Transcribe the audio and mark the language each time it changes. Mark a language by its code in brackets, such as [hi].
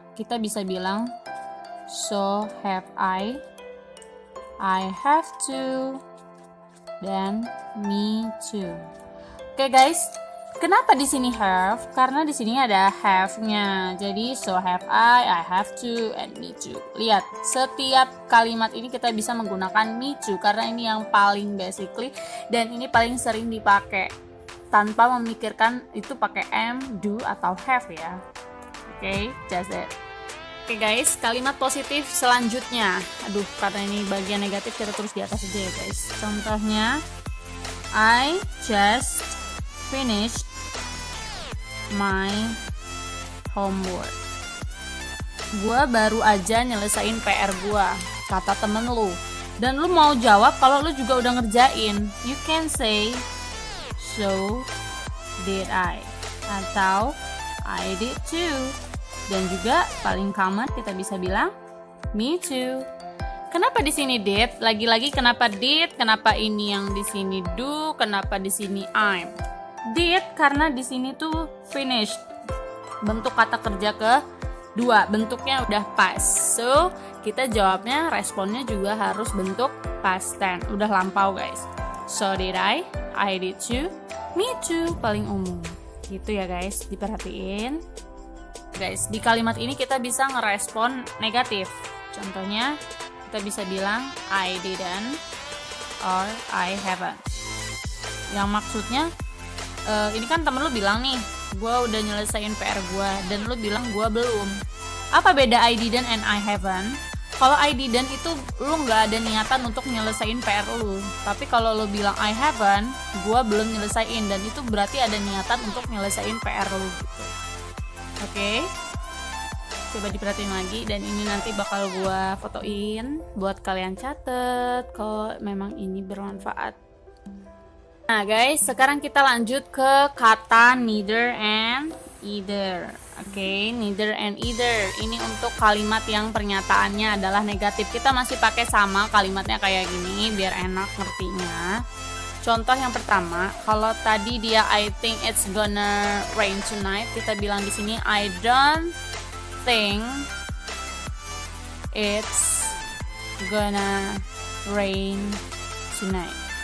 [id] Kita bisa bilang [en] so have I have to, [id] dan [en] me too. [id] Oke guys, kenapa di sini have? Karena di sini ada have-nya. Jadi [en] so have I have to, and me too. [id] Lihat, setiap kalimat ini kita bisa menggunakan [en] me too [id] karena ini yang paling basically dan ini paling sering dipakai tanpa memikirkan itu pakai am, do atau have ya. Oke, [en] just it. [id] Oke guys, kalimat positif selanjutnya. Aduh, karena ini bagian negatif kita terus di atas aja ya guys. Contohnya, [en] I just finished my homework. [id] Gua baru aja nyelesain PR gua, kata temen lu. Dan lu mau jawab kalau lu juga udah ngerjain. [en] You can say so did I, [id] atau [en] I did too. [id] Dan juga paling common kita bisa bilang [en] me too. [id] Kenapa di sini did? Lagi-lagi kenapa did? Kenapa ini yang di sini do? Kenapa di sini I'm? Did karena di sini tuh finished. Bentuk kata kerja kedua, bentuknya udah past. So, kita jawabnya responnya juga harus bentuk past tense. Udah lampau, guys. [en] So did I did too, me too, [id] paling umum. Gitu ya, guys. Diperhatiin. Guys, di kalimat ini kita bisa ngerespon negatif. Contohnya, kita bisa bilang [en] I didn't or I haven't. [id] Yang maksudnya ini kan temen lu bilang nih, gue udah nyelesain PR gue, dan lu bilang gue belum. Apa beda [en] I didn't and I haven't? [id] Kalau I didn't itu lu nggak ada niatan untuk nyelesain PR lu. Tapi kalau lu bilang [en] I haven't, [id] gue belum nyelesain, dan itu berarti ada niatan untuk nyelesain PR lu gitu. Oke? Coba diperhatiin lagi, dan ini nanti bakal gue fotoin buat kalian catet kalau memang ini bermanfaat. Nah guys, sekarang kita lanjut ke kata neither and either. Oke, neither and either. Ini untuk kalimat yang pernyataannya adalah negatif. Kita masih pakai sama kalimatnya kayak gini biar enak ngertinya. Contoh yang pertama, kalau tadi dia [en] I think it's gonna rain tonight, [id] kita bilang di sini [en] I don't think it's gonna rain tonight.